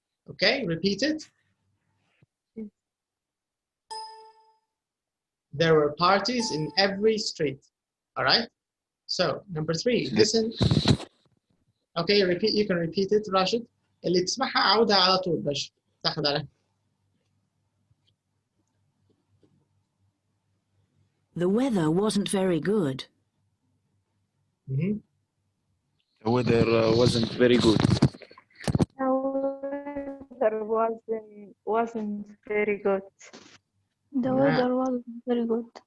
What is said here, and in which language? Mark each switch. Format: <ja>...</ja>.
<en>Okay, repeat it. There were parties in every street. All right. So number 3, listen. Okay, repeat. You can repeat it, Rashid.</en> <ar>اللي تسمعها عودها على طول باش تاخذ عليها.</ar> <en>The weather wasn't very good. The weather wasn't very good. The weather wasn't very good. The weather wasn't very good.</en>